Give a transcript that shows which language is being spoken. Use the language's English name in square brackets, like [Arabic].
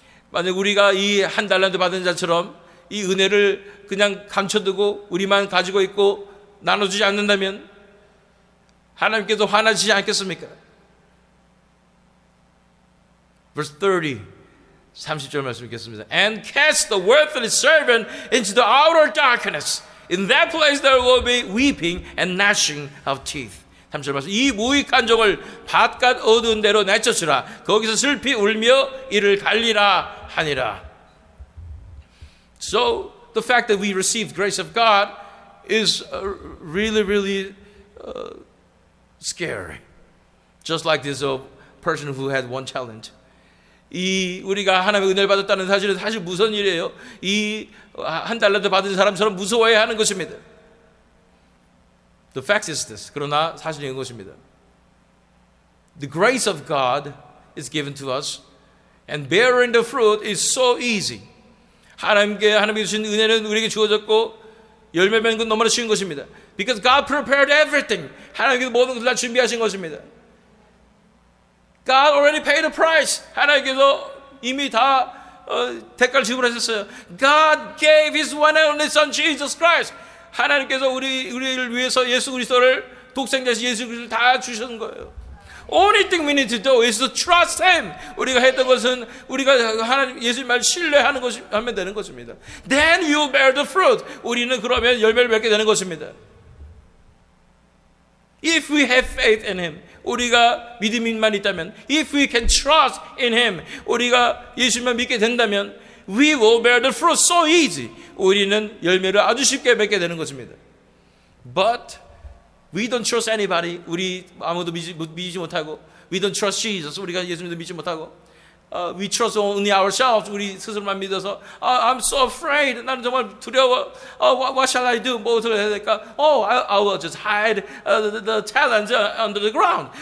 [Korean] 만약 우리가 이 한 달란트 받은 자처럼 이 은혜를 그냥 감춰두고 우리만 가지고 있고 나눠주지 않는다면 하나님께서 화나시지 않겠습니까? Verse 30절 말씀 읽겠습니다. [English] And cast the worthless servant into the outer darkness. In that place there will be weeping and gnashing of teeth. [Korean] 30절 말씀. 이 무익한 종을 바깥 어두운 데로 내쫓으라. 거기서 슬피 울며 이를 갈리라 하니라. [English] So the fact that we received grace of God is really scary. Just like this person who had one talent. [Korean] 우리가 하나님의 은혜를 받았다는 사실은 사실 무서운 일이에요. 이 한 달란트 받은 사람처럼 무서워해야 하는 것입니다. [English] The fact is this. [Korean] 그러나 사실은 이것입니다. [English] The grace of God is given to us, and bearing the fruit is so easy. [Korean] 하나님께 주신 은혜는 우리에게 주어졌고 열매 맺는 건 너무나 쉬운 것입니다. [English] Because God prepared everything. [Korean] 하나님께서 모든 것을 다 준비하신 것입니다. [English] God already paid the price. [Korean] 하나님께서 이미 다 대가를 지불하셨어요. [English] God gave His one and only Son Jesus Christ. [Korean] 하나님께서 우리를 위해서 예수 그리스도를 독생자신 예수 그리스도를 다 주신 거예요. [English] Only thing we need to do is to trust Him. [Korean] 우리가 했던 것은 우리가 하나님 예수님 말 신뢰하는 것이 하면 되는 것입니다. [English] Then you bear the fruit. [Korean] 우리는 그러면 열매를 맺게 되는 것입니다. [English] If we have faith in Him, [Korean] 우리가 믿음만 있다면, [English] if we can trust in Him, [Korean] 우리가 예수님만 믿게 된다면, [English] we will bear the fruit so easy. [Korean] 우리는 열매를 아주 쉽게 맺게 되는 것입니다. [English] But we don't trust anybody. [Korean] 우리 아무도 믿지 못하고, [English] we don't trust Jesus. [Korean] 우리가 예수님도 믿지 못하고, [English] we trust only ourselves. [Korean] 우리 스스로만 믿어서, [English] I'm so afraid. [Korean] 나는 정말 두려워. [English] What shall I do? [Korean] 무엇을 해야 될까? [English] I will just hide the talents under the ground.